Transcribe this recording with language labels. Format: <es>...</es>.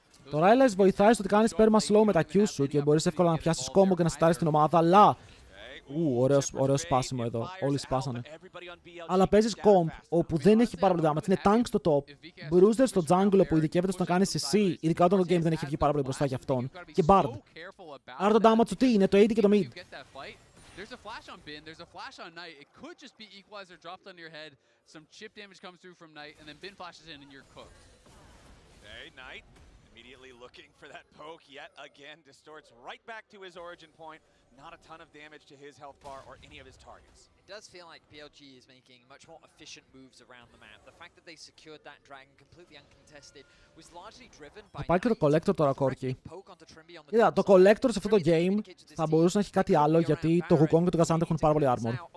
<el>Το Rylai's βοηθάει στο ότι κάνεις perma slow με τα Q σου και μπορείς εύκολα να πιάσεις κόμπο και να στάρεις την ομάδα, αλλά... ωραίο σπάσιμο εδώ. Όλοι σπάσανε. Αλλά παίζεις comp όπου δεν έχει πάρα πολύ damage. Είναι tank στο top. Bruiser στο jungle που ειδικεύεται στο να κάνει CC, ειδικά όταν το game δεν έχει βγει πάρα πολύ μπροστά για αυτόν. Και Bard. Άρα το damage του τι είναι, το AD και το mid.</el> <en>There's a flash on Bin, there's a flash on Knight. It could just be Equalizer dropped on your head. Some chip damage comes through from Knight, and then Bin flashes in and you're cooked. Okay, Knight immediately looking for that poke yet again. Distorts right back to his origin point. Not a ton of damage to his health bar or any of his targets. It does feel like BLG is making much more efficient moves around the map. The fact that they secured that dragon completely uncontested was largely driven by...</en> <el>Θα πάει και το Collector τώρα, Corki. Κοίτα, το Collector σε αυτό το game θα μπορούσε να έχει κάτι άλλο, γιατί το Wukong και το Kazant έχουν πάρα πολύ armor.</el>